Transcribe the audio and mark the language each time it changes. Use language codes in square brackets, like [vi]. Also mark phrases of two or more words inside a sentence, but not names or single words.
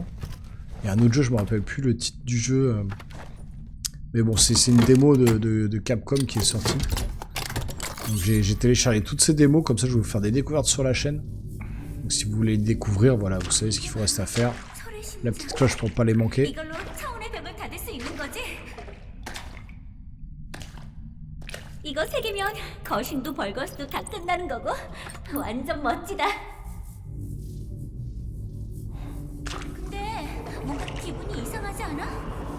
[fr] Il y a un autre jeu, je me rappelle plus le titre du jeu. Mais bon, c'est une démo de Capcom qui est sortie. Donc j'ai téléchargé toutes ces démos, comme ça je vais vous faire des découvertes sur la chaîne. Donc si vous voulez les découvrir, voilà, vous savez ce qu'il faut rester à faire. La petite cloche pour pas les manquer. [ko] 이걸로 차원의 벽을 닫을 수 있는 거지? 이거 세 개면 거신도 벌거스도 다 끝나는 거고 완전 멋지다. 근데 뭔가 기분이 이상하지 않아?